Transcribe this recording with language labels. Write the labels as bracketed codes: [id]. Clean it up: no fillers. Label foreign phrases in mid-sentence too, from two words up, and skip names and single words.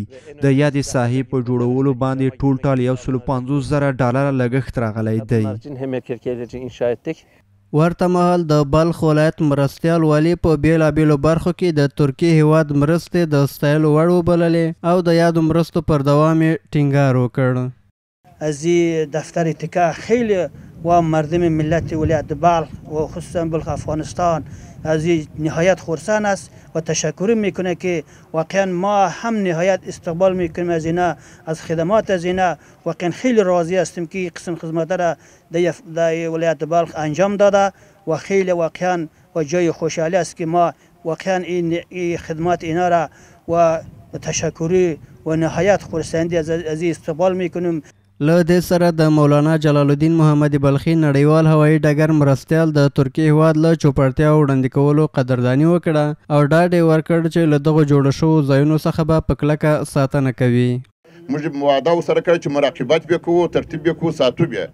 [ps] د یادې ساحې په جوړولو باندې ټول $150,000 لګښت راغلی دی. ورته مهال د بلخ ولایت مرستیال والي په بیلابیلو برخو کې د ترکیې هیواد مرستې د ستایلو وړ وبللې او د یادو مرستو پر دوام یې ټینګار وکړ. [fa] از دفتر تیکا خیلی و مردم ملت ولایت بلخ و خصوصا بلخ افغانستان از نهایت خرسند است و تشکر میکنه که واقعا ما هم نهایت استقبال میکنیم از اینا، از خدمات از اینا. واقعا خیلی راضی هستیم که قسم خدمات را در ولایت بلخ انجام داده و خیلی واقعا و جای خوشحالی است که ما واقعا این خدمات اینا را و تشکری و نهایت خرسندی از استقبال میکنیم. [ps] له دې سره د مولانا جلال الدین محمد بلخي نړیوال هوایي ډګر مرستیال د ترکیې هیواد له چوپړتیاو وړاندې کولو قدرداني وکړه او ډاډ یې ورکړ چې له دغو جوړو شوو ځایونو څخه به په کلکه ساتنه کوي. موږ وعده ورسره کړې چې مراقبت به کوو، ترتیب به کوو، ساتو به.